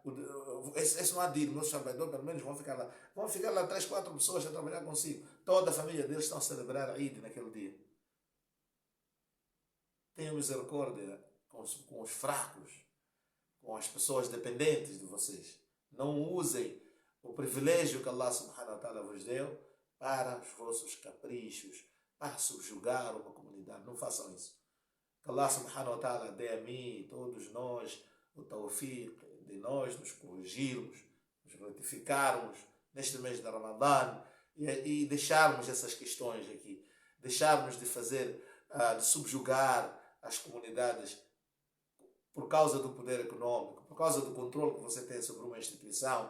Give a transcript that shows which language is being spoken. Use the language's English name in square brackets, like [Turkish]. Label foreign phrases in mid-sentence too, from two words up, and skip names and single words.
[Portuguese] Esse não há de ir, meus trabalhadores pelo menos vão ficar lá. Vão ficar lá 3, 4 pessoas a trabalhar consigo. Toda a família deles estão a celebrar a Eid naquele dia. Tenham misericórdia com os fracos, com as pessoas dependentes de vocês. Não usem o privilégio que [Arabic] الله سبحانه وتعالى [Portuguese] vos deu para os vossos caprichos, para subjugar uma comunidade. Não façam isso. Que [Arabic] الله سبحانه وتعالى [Portuguese] dê a mim e todos nós o tawfiq de nós nos corrigirmos, nos retificarmos neste mês de Ramadã e deixarmos essas questões aqui. Deixarmos de fazer, de subjugar as comunidades por causa do poder econômico, por causa do controle que você tem sobre uma instituição.